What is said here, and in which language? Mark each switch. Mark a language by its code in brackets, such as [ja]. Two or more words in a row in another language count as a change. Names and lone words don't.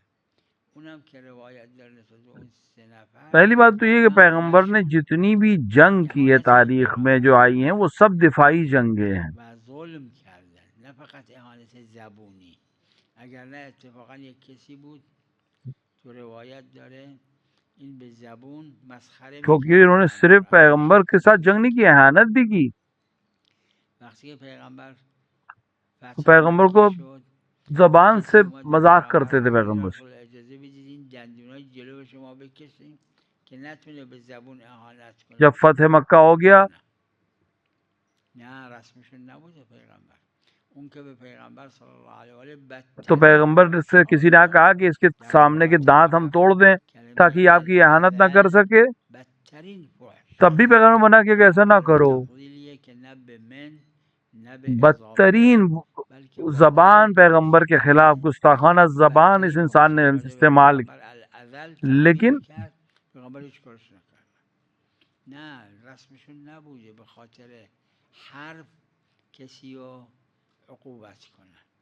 [fa] اونم که روایت داره نسبت به اون 3 نفر. [ur] پہلی بات تو یہ کہ پیغمبر نے جتنی بھی جنگ کی ہے تاریخ میں جو آئی ہیں وہ سب دفاعی جنگیں ہیں. [fa] و ظلم کردن نه فقط اهانت زبونی. اگر نه اتفاقا یک کسی بود تو روایت داره این به زبون مسخره [ur] کیونکہ انہوں نے صرف پیغمبر کے ساتھ جنگ نہیں کی، اہانت بھی کی. [fa] وقتی پیغمبر [ur] کو زبان سے مذاق کرتے تھے پیغمبر سے. [fa] اجازه بدید این دندونای جلو شما بکشیم که نتونه به زبون اهانت کنه. [ur] جب فتح مکہ ہو گیا [fa] نه رسمشون نبوده پیغمبر. اون که به پیغمبر [ar] صلی الله علیه و آله [ur] تو پیغمبر سے کسی نے کہا کہ اس کے سامنے کے دانت ہم توڑ دیں تاکہ آپ کی اہانت نہ کر سکے، تب بھی پیغمبر منع کیا کہ ایسا نہ کرو. بدترین زبان پیغمبر کے خلاف گستاخانہ زبان اس انسان نے استعمال کی، لیکن [fa] نه رسمشون نبوده به خاطر حرف کسی رو عقوبت کنن.